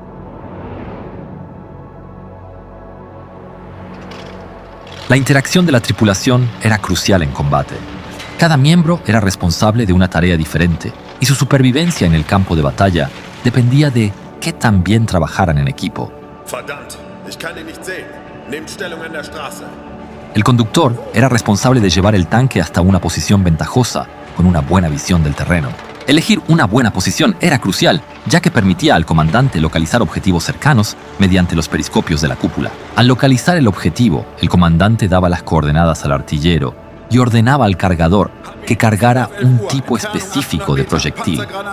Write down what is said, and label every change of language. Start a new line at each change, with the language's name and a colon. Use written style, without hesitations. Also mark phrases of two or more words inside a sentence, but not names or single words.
Spanish: La interacción de la tripulación era crucial en combate. Cada miembro era responsable de una tarea diferente y su supervivencia en el campo de batalla dependía de qué tan bien trabajaran en equipo.
German: Verdammt, ich kann ihn nicht sehen. Nehmt Stellung an der Straße.
Spanish: El conductor era responsable de llevar el tanque hasta una posición ventajosa, con una buena visión del terreno. Elegir una buena posición era crucial, ya que permitía al comandante localizar objetivos cercanos mediante los periscopios de la cúpula. Al localizar el objetivo, el comandante daba las coordenadas al artillero y ordenaba al cargador que cargara un tipo específico de proyectil.